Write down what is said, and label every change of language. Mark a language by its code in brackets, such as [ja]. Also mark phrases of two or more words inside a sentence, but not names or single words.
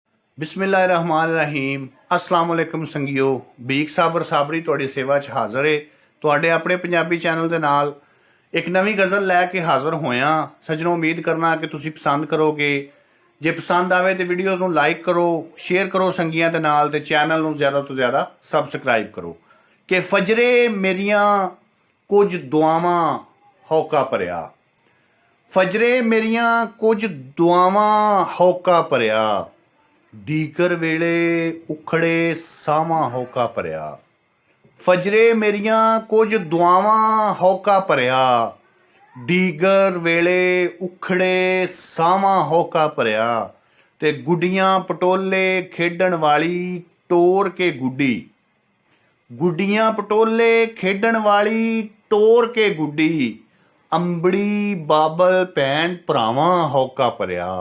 [ar] بسم الله الرحمن الرحيم السلام عليكم संगियो। [pa] ਭੀਕ ਸਾਬਰ ਸਾਬਰੀ ਤੁਹਾਡੀ ਸੇਵਾ 'ਚ ਹਾਜ਼ਰ ਹੈ। ਤੁਹਾਡੇ ਅਪਨੇ ਪੰਜਾਬੀ ਚੈਨਲ ਦੇ ਨਾਲ ਇਕ ਨਵੀਂ ਗ਼ਜ਼ਲ ਲੈਕੇ ਹਾਜ਼ਰ ਹੋਇਆ। ਸੱਜਣੋ, ਉਮੀਦ ਕਰਨਾ ਕਿ ਤੁਸੀਂ ਪਸੰਦ ਕਰੋਗੇ। ਜੇ ਪਸੰਦ ਆਵੇ ਤੋ ਵੀਡੀਓਜ਼ ਨੂੰ ਲਾਈਕ ਕਰੋ, ਸ਼ੇਅਰ ਕਰੋ ਸੰਗੀਆਂ ਦੇ ਨਾਲ, ਤੇ ਚੈਨਲ ਨੂੰ ਜ਼ਿਆਦਾ ਤੋ ਜ਼ਿਆਦਾ ਸਬਸਕ੍ਰਾਈਬ ਕਰੋ। ਕਿ ਫਜਰੇ ਮੇਰੀਆਂ ਕੁਝ ਦੁਆਵਾਂ ਹੋਕਾ ਭਰਿਆ। ਫਜਰੇ ਮੇਰੀਆਂ ਕੁਝ ਦੁਆਵਾਂ ਹੋਕਾ ਭਰਿਆ, ਡੀਕਰ ਵੇਲੇ ਉਖੜੇ ਸਾਵਾਂ ਹੋਕਾ ਭਰਿਆ। ਫਜਰੇ ਮੇਰੀਆਂ ਕੁਝ ਦੁਆਵਾਂ ਹੋਕਾ ਭਰਿਆ, ਡੀਗਰ ਵੇਲੇ ਉਖੜੇ ਸਾਵਾਂ ਹੋਕਾ ਭਰਿਆ। ਤੇ ਗੁੱਡੀਆਂ ਪਟੋਲੇ ਖੇਡਣ ਵਾਲੀ ਟੋਰ ਕੇ ਗੁੱਡੀ, ਗੁੱਡੀਆਂ ਪਟੋਲੇ ਖੇਡਣ ਵਾਲੀ ਟੋਰ ਕੇ ਗੁੱਡੀ, ਅੰਬੜੀ ਬਾਬਲ ਭੈਣ ਭਰਾਵਾਂ ਹੋਕਾ ਭਰਿਆ।